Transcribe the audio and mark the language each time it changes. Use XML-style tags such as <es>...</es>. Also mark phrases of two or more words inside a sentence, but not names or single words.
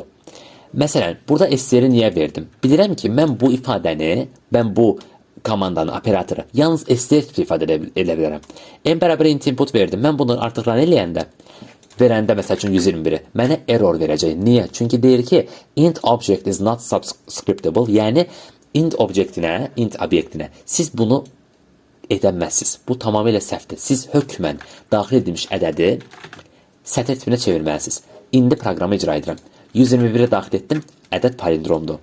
<az>Məsələn, burada str-i niyə verdim? Bilirəm ki, mən bu ifadəni, mən bu komandanın operatoru yalnız str tipli ifadə edə bilərəm. N bərabər int input verdim. Mən bunu artıq run eləyəndə, verəndə məsəl üçün 121-i mənə error verəcək. Niyə? Çünki deyir ki,</az> <en>int object is not subscriptable.</en> <az>Yəni int obyektinə siz bunu edəməzsiniz. Bu tamamilə səhvdir. Siz hökmən daxil edilmiş ədədi sətr tipinə çevirməlisiniz. İndi proqramı icra edirəm. 121-i daxil etdim, ədəd palindromdur.</az>